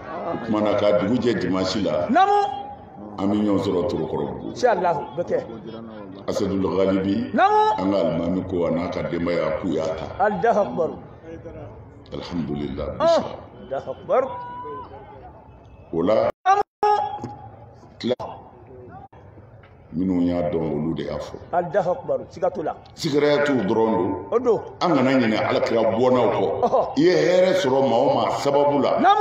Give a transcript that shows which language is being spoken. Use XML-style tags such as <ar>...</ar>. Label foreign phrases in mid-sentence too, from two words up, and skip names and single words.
<bm>kumana ka dugu jɛ dimanche la namu an bɛ ɲɔgɔn sɔrɔ Torokɔrɔbugu inshallah beke Asadul Ghalibi namu an ka alimami ko a n'a ka denbaya k'u y'a ta</bm> <ar>الله أكبر alhamdulillah الله أكبر</ar> <bm>o la minnu y'a dɔn olu de y'a fɔ</bm> <ar>الله أكبر sigatula</ar> <bm>sigara t'u dɔrɔn don o do an kana ɲinɛ alakira bɔnnaw kɔ i ye hɛrɛ sɔrɔ maa o maa sababu la namu</bm>